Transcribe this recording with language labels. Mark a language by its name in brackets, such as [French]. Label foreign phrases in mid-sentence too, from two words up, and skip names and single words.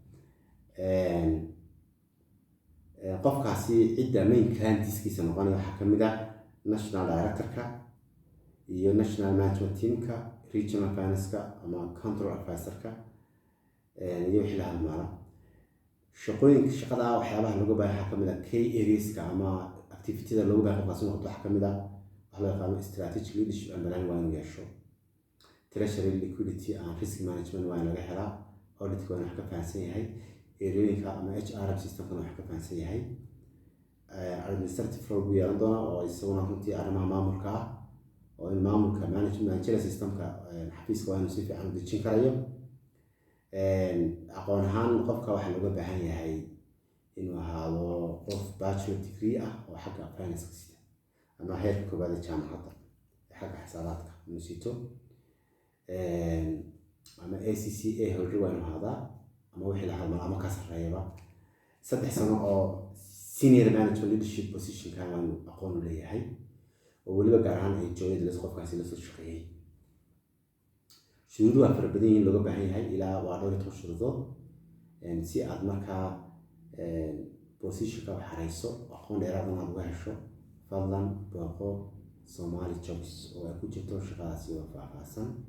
[Somali] qofkaasi cidda main clientskiisa noqonaya waxaa ka mid ah [English] national director-ka [Somali] iyo [English] national management team-ka, regional finance-ka [Somali] ama [English] control advisor-ka [Somali] iyo wixii la halmaala. shaqada waxyaabaha lagu baahan waxaa ka mid ah [English] key areas-ka [Somali] ama activity-da lagu baahan qofkaasi noqdo waxaa ka mid ah waxa loo yaqaano [English] strategic leadership and planning [Somali] waa inuu yeesho. [English] treasury liquidity and risk management [Somali] waa in laga helaa. audit waa in wax ka fahansan yahay. eriyooyinka ama [English] HR system-kana [Somali] wax ka fahansan yahay. [English] administrative role [Somali] buu yeelan doonaa oo isaguna runtii arrimaha maamulka ah oo in maamulka [English] management system-ka [Somali] xafiiska waa inuu si fiican u dejin karayo. aqoon ahaan qofka waxaa looga baahan yahay inuu ahaado qof [English] bachelor degree [Somali] ah oo xagga finance-ka sita ama heerka koowaad ee jaamacadda xagga xisaabaadka inuu sito. ama [English] ACCA holder [Somali] waa inuu ahaadaa ama wixii la halmaala ama ka sarreeyaba 3 sano oo [English] senior management leadership position-kan [Somali] waa inuu aqoon u leeyahay oo weliba gaar ahaan ay jooyada qofkaasi la soo shaqeeyay. shuruudu waa fara badan yihiin looga baahan yahay ilaa waa 12 shuruudood. si aad markaa position-ka u xareyso aqoon dheeraad ah aad uga hesho fadlan booqo Somali Jobs oo ay ku jirto shaqadaasi oo faahfaahsan.